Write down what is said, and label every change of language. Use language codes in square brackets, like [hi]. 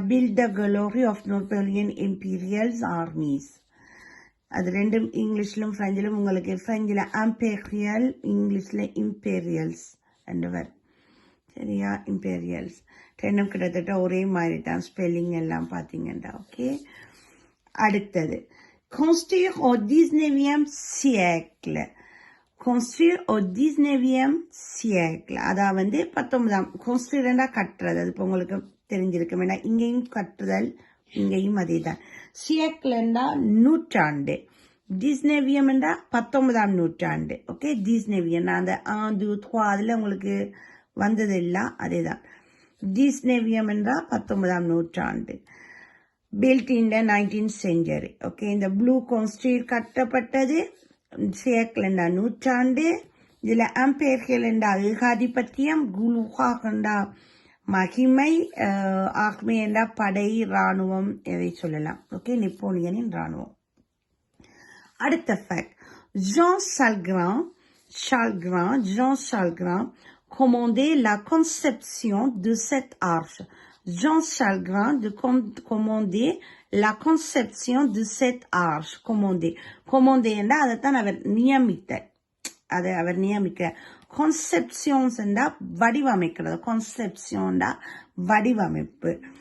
[en] build the glory of Napoleon imperial armies. [ta] அது ரெண்டும் இங்கிலீஷ்லும் பிரெஞ்சிலும். உங்களுக்கு பிரெஞ்சில் அம்பேரியல், இங்கிலீஷ்ல இம்பீரியல்ஸ் என்று வரும், சரியா. இம்பீரியல்ஸ் ரெண்டும் கிட்டத்தட்ட ஒரே மாதிரி தான், ஸ்பெல்லிங் எல்லாம் பார்த்தீங்கன்னா, ஓகே. அடுத்தது [fr] construire au 19e siècle. construire au 19e siècle, [ta] அதாவது வந்து 19ஆம், construire கட்டுறது, அது இப்போ உங்களுக்கு தெரிஞ்சிருக்கும். ஏன்னா இங்கேயும் கட்டுதல், இங்கேயும் அதே தான். சியக்லண்டா நூற்றாண்டு, 19 என்றா 19ஆம் நூற்றாண்டு, ஓகே. 19 அந்த 1 2 3 அதுல உங்களுக்கு வந்தது இல்ல, அதே தான். 19 என்றா 19ஆம் நூற்றாண்டு. [en] built in the 19th century, [ta] okay. இந்த ப்ளூ கான்ஸ்டியூட் கட்டப்பட்டது சியக்லண்டா நூற்றாண்டு. இதுல அம்பேரியல் என்றா ஏகாதிபத்தியம், குலுஹாகண்டா மகிமை, ஆக்மே என்றா படை, ராணுவம், எதை சொல்லலாம், ஓகே. நெப்போலியனின் ராணுவம். அடுத்த fact, [fr] Jean Chalgrin commandait la conception de cette arche. Jean Chalgrin commandait la conception de cette arche. [ta] commandé என்றா அதைத்தான் அவர் நியமித்தார், அதை அவர் நியமிக்கிறார். கான்செப்ஷன்ஸ் என்றா வடிவமைக்கிறது, கான்செப்ஷன்டா வடிவமைப்பு.